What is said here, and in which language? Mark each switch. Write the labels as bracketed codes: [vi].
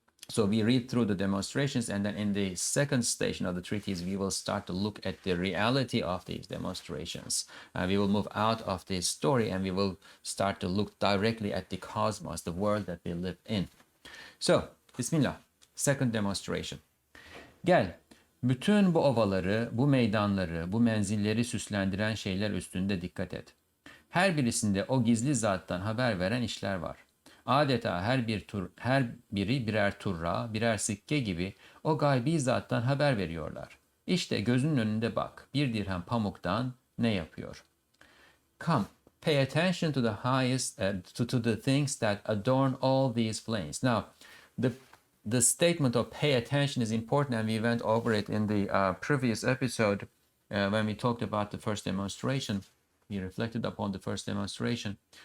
[en] So we read through the demonstrations, and then in the second station of the treatise, we will start to look at the reality of these demonstrations. We will move out of the story and we will start to look directly at the cosmos, the world that we live in. So, Bismillah, second demonstration. [tr] Gel, bütün bu ovaları, bu meydanları, bu menzilleri süslendiren şeyler üstünde dikkat et. Her birisinde o gizli zattan haber veren işler var. Adeta her biri birer turra, birer sikke gibi o gaybi zattan haber veriyorlar. İşte gözünün önünde bak, bir dirhem pamuktan ne yapıyor? [en] Come, pay attention to the highest, to the things that adorn all these flames. Now, the statement of pay attention is important, and we went over it in the previous episode when we talked about the first demonstration. We reflected upon the first demonstration.